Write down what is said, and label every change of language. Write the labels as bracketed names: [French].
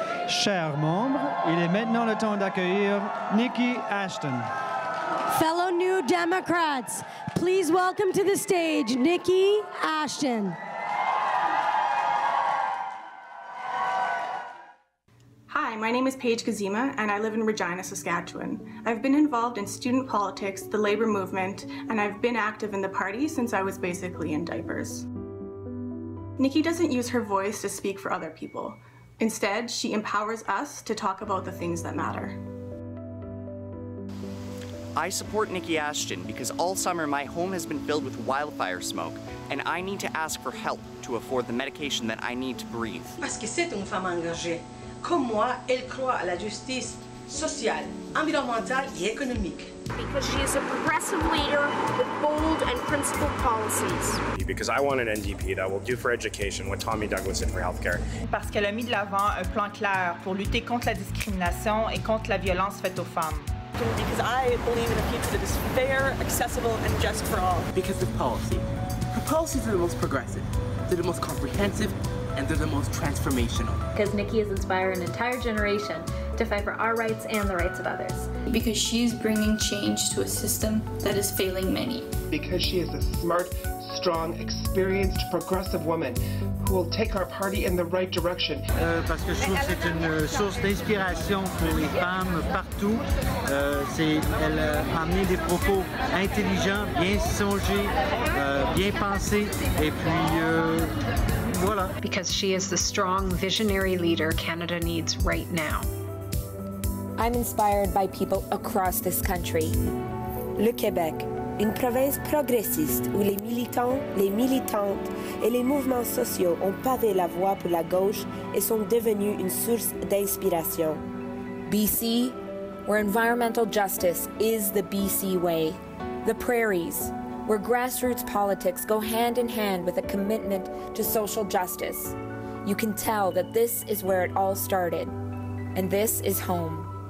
[French] Chers membres, il est maintenant le temps d'accueillir Nikki Ashton. [English] Fellow New Democrats, please welcome to the stage Nikki Ashton. Hi, my name is Paige Kazima, and I live in Regina, Saskatchewan. I've been involved in student politics, the labor movement, and I've been active in the party since I was basically in diapers. Nikki doesn't use her voice to speak for other people. Instead, she empowers us to talk about the things that matter. I support Nikki Ashton because all summer my home has been filled with wildfire smoke, and I need to ask for help to afford the medication that I need to breathe. [French] Parce que c'est une femme engagée. Comme moi, elle croit à la justice sociale, environnementale et économique. [English] Because she is a progressive leader with bold and principled policies. Because I want an NDP that will do for education what Tommy Douglas did for healthcare. [French] Parce qu'elle a mis de l'avant un plan clair pour lutter contre la discrimination et contre la violence faite aux femmes. [English] Because I believe in a future that is fair, accessible, and just for all. Because of policy. Her policies are the most progressive, they're the most comprehensive, and they're the most transformational. Because Nikki has inspired an entire generation to fight for our rights and the rights of others. Because she is bringing change to a system that is failing many. Because she is a smart, strong, experienced, progressive woman who will take our party in the right direction. [French] Parce que je trouve que c'est une source d'inspiration pour les femmes partout. Elle a amené des propos intelligents, bien songés, bien pensés, et puis voilà. [English] Because she is the strong, visionary leader Canada needs right now. I'm inspired by people across this country. [French] Le Québec, une province progressiste où les militants, les militantes et les mouvements sociaux ont pavé la voie pour la gauche et sont devenus une source d'inspiration. [English] BC, where environmental justice is the BC way. The prairies, where grassroots politics go hand in hand with a commitment to social justice. You can tell that this is where it all started, and this is home.